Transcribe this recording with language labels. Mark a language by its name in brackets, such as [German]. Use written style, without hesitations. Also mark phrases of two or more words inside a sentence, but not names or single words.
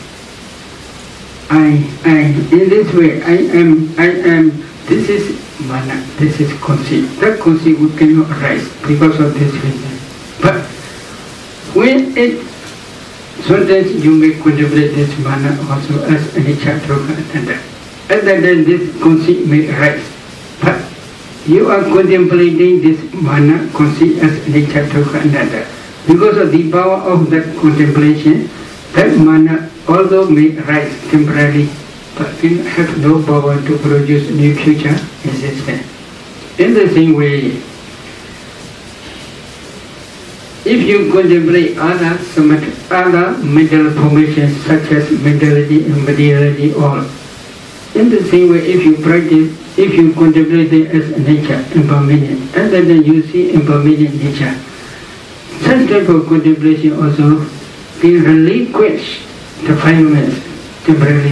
[English] In this way, I am, this is mana, this is conceit. That conceit would cannot arise because of this reason. But when it, sometimes you may contemplate this mana also as [Pali] anicca, dukkha, anatta. [English] At that time this conceit may arise. But you are contemplating this mana, conceit as [Pali] anicca, dukkha, anatta. [English] Because of the power of that contemplation, that mana although may arise temporarily, but can have no power to produce new future existence. In the same way, if you contemplate other mental formations such as mentality and materiality, all, in the same way, if you practice, if you contemplate it as nature, impermanent, and then you see impermanent nature, such type of contemplation also can relinquish the filaments temporarily.